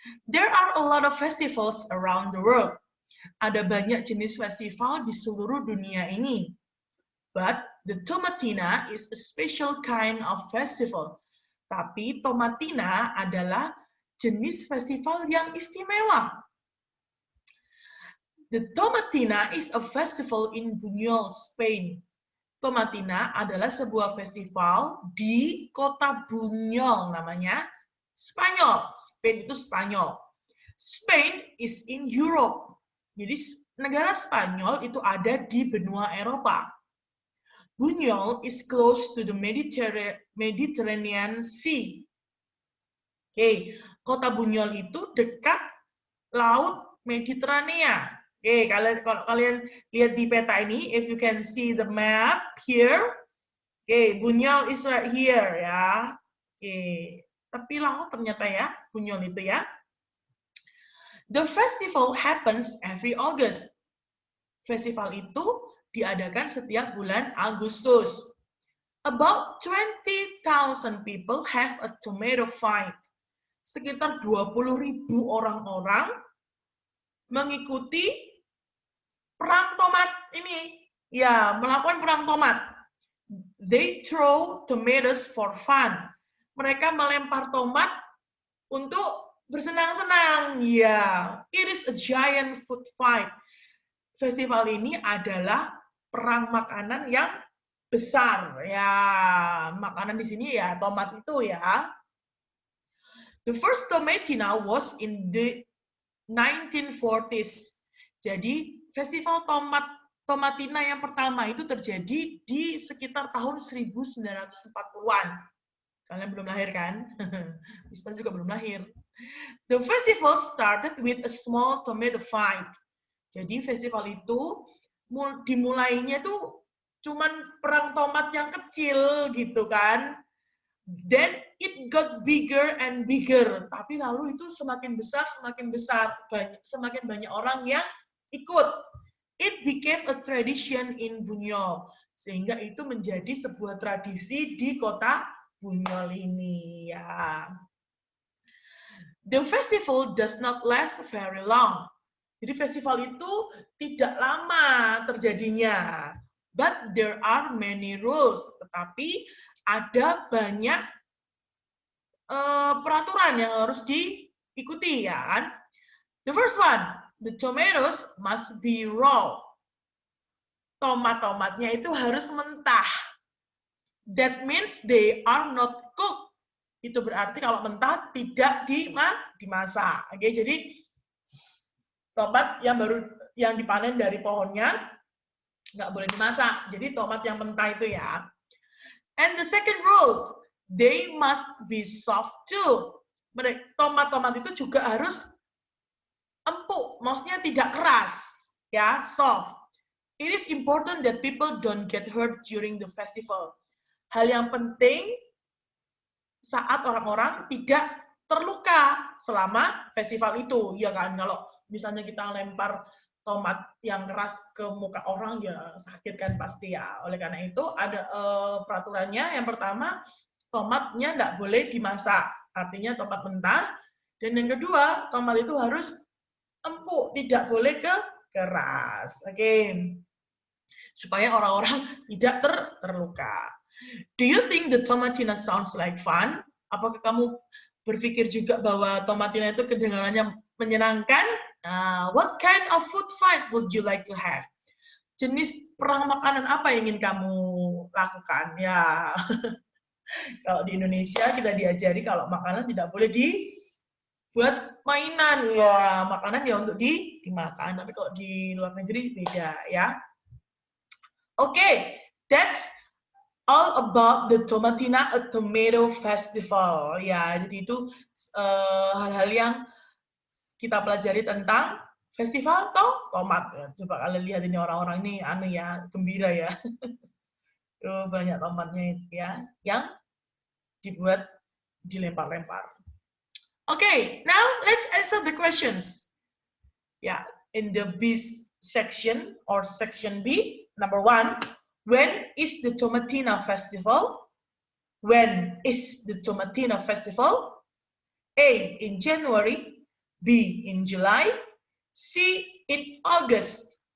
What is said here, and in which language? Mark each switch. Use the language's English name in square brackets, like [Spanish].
[English] There are a lot of festivals around the world. [Indonesian] Ada banyak jenis festival di seluruh dunia ini. [English] But the Tomatina is a special kind of festival. [Indonesian] Tapi Tomatina adalah jenis festival yang istimewa. [English] The Tomatina is a festival in Buñol, Spain. [Indonesian] Tomatina adalah sebuah festival di kota Buñol namanya. Spanyol. [English] Spain [Indonesian] itu Spanyol. [English] Spain is in Europe. [Indonesian] Jadi negara Spanyol itu ada di benua Eropa. [English] Buñol is close to the Mediterranean Sea. [Indonesian] Oke, kota Buñol itu dekat Laut Mediterania. Oke, kalau kalian lihat di peta ini, [English] if you can see the map here, oke, Buñol is right here ya. [Indonesian] Oke, tapi laut ternyata ya, Buñol itu ya. [English] The festival happens every August. [Indonesian] Festival itu diadakan setiap bulan Agustus. [English] About 20,000 people have a tomato fight. [Indonesian] Sekitar 20.000 orang-orang mengikuti perang tomat ini. Ya, melakukan perang tomat. [English] They throw tomatoes for fun. [Indonesian] Mereka melempar tomat untuk bersenang-senang. [English] Ya, it is a giant food fight. [Indonesian] Festival ini adalah perang makanan yang besar ya, makanan di sini ya tomat itu ya. [English] The first Tomatina was in the 1940s. [Indonesian] Jadi festival Tomatina yang pertama itu terjadi di sekitar tahun 1940-an. Kalian belum lahir kan? Mister juga belum lahir. [English] The festival started with a small tomato fight. [Indonesian] Jadi festival itu dimulainya tuh cuman perang tomat yang kecil gitu kan. [English] Then it got bigger and bigger. [Indonesian] Tapi lalu itu semakin besar, semakin banyak orang yang ikut. [English] It became a tradition in Bunyol. [Indonesian] Sehingga itu menjadi sebuah tradisi di kota Bunyol ini ya. [English] The festival does not last very long. [Indonesian] Jadi festival itu tidak lama terjadinya. [English] But there are many rules. [Indonesian] Tetapi ada banyak peraturan yang harus diikuti ya kan. [English] The first one, the tomatoes must be raw. [Indonesian] Tomat-tomatnya itu harus mentah. [English] That means they are not cooked. [Indonesian] Itu berarti kalau mentah tidak dimasak. Oke, jadi tomat yang dipanen dari pohonnya nggak boleh dimasak. Jadi tomat yang mentah itu ya. [English] And the second rule, they must be soft too. [Indonesian] Tomat-tomat itu juga harus empuk, maksudnya tidak keras, ya, soft. [English] It is important that people don't get hurt during the festival. [Indonesian] Hal yang penting saat orang-orang tidak terluka selama festival itu, ya kan? Kalau misalnya kita lempar tomat yang keras ke muka orang, ya sakit kan pasti ya. Oleh karena itu ada peraturannya. Yang pertama, tomatnya nggak boleh dimasak, artinya tomat mentah. Dan yang kedua, tomat itu harus empuk, tidak boleh keras. Oke. Supaya orang-orang tidak terluka. [English] Do you think the tomatina sounds like fun? [Indonesian] Apakah kamu berpikir juga bahwa tomatina itu kedengarannya menyenangkan? [English] What kind of food fight would you like to have? [Indonesian] Jenis perang makanan apa yang ingin kamu lakukan? Ya, kalau di Indonesia kita diajari kalau makanan tidak boleh dibuat mainan. Ya, makanan ya untuk dimakan. Tapi kalau di luar negeri beda ya. [English] Oke, that's all about the Tomatina, a tomato festival. [Indonesian] Ya, jadi itu hal-hal yang kita pelajari tentang festival tomat. Ya, coba kalian lihat ini orang-orang ini aneh ya, gembira ya. Banyak tomatnya itu ya, yang dibuat dilempar-lempar. [English] Okay, now let's answer the questions. Yeah, in the B section or section B, number 1. When is the Tomatina festival? When is the Tomatina festival? A, in January. B, in July. C, in August.